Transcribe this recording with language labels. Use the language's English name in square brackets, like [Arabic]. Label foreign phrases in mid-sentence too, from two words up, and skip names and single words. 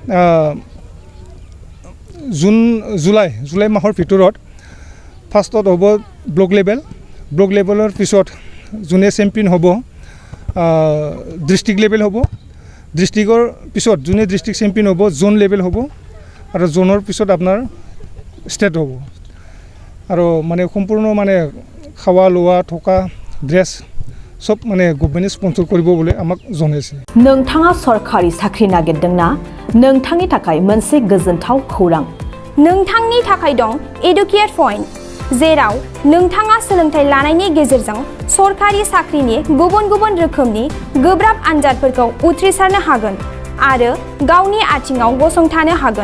[Assamese] জুলাই মাহৰ ভিতৰত ফাৰ্ষ্টত হ'ব [English] block levelৰ [Assamese] পিছত যোনে চেম্পিয়ন হ'ব [English] district level [Assamese] হ'ব ডিষ্ট্ৰিক্টৰ পিছত যোনে [English] district champion [Assamese] হ'ব [English] zone level [Assamese] হ'ব আৰু জোনৰ পিছত আপোনাৰ ষ্টেট হ'ব আৰু মানে সম্পূৰ্ণ মানে খাৱা লোৱা থকা ড্ৰেছ সব মানে [English] government sponsor [Assamese] কৰিব বুলি আমাক জনাইছে [Bodo] नोंथाङा सरखारि साख्रि नागिरदोंना नोंथांनि थाखाय मोनसे गोजोनथाव खौरां नोंथांनि थाखाय दं एडुकेट पॉइन्ट जेराव नोंथाङा सोलोंथाइ लानायनि गेजेरजों सरखारि साख्रिनि गुबुन रोखोमनि गोब्राब आनजादफोरखौ उथ्रिसारनो हागोन आरो गावनि आथिङाव गसंथानो हागोन